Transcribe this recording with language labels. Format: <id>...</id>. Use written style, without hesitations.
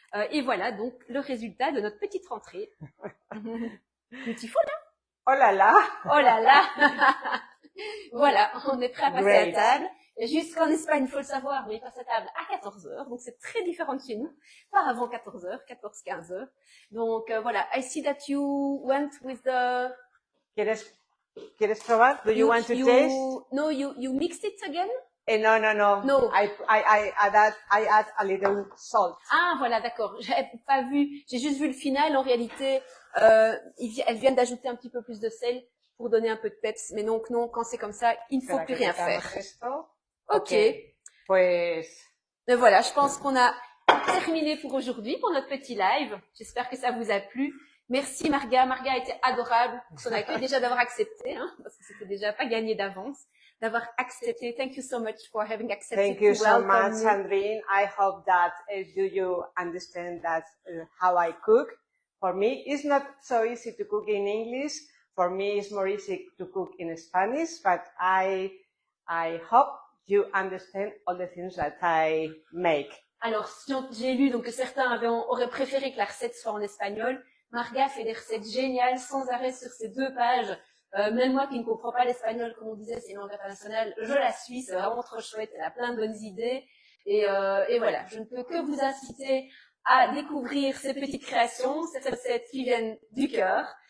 <fr>Et voilà, donc, le résultat de notre petite rentrée.</fr> <en>Beautiful, hein?</en> <fr>Oh là là! Oh là là! Voilà, on est prêt à passer à la table. Jusqu'en Espagne, il faut le savoir, on passe à table à 14h, donc c'est très différent de chez nous. Pas avant 14h, 14-15h. Donc voilà,</fr> <en>I see that you went with the...</en> <es>¿Quieres probar?</es> <en>Do you want to taste? No, you mixed it again? No. No. I add a little salt.</en> <fr>Ah, voilà, d'accord. J'avais pas vu, j'ai juste vu le final. En réalité, elles viennent d'ajouter un petit peu plus de sel pour donner un peu de peps. Mais donc, non, quand c'est comme ça, il ne faut plus rien faire. Ok.</fr> <es>Pues...</es> <fr>Mais voilà, je pense qu'on a terminé pour aujourd'hui, pour notre petit live. J'espère que ça vous a plu. Merci Marga. Marga a été adorable pour son accueil, déjà d'avoir accepté, hein, parce que c'était déjà pas gagné d'avance, d'avoir accepté.</fr> <en>Thank you so much for having accepted. Thank you so much, Sandrine. I hope that you understand that how I cook. For me, it's not so easy to cook in English. For me, it's more easy to cook in Spanish, but I hope you understand all the things that I make.</en> <fr>Alors, j'ai lu donc que certains auraient préféré que la recette soit en espagnol. Marga fait des recettes géniales sans arrêt sur ces 2 pages. Même moi qui ne comprends pas l'espagnol, comme on disait, c'est une langue internationale, je la suis, c'est vraiment trop chouette, elle a plein de bonnes idées. Et voilà, je ne peux que vous inciter à découvrir ces petites créations, ces recettes qui viennent du cœur.</fr>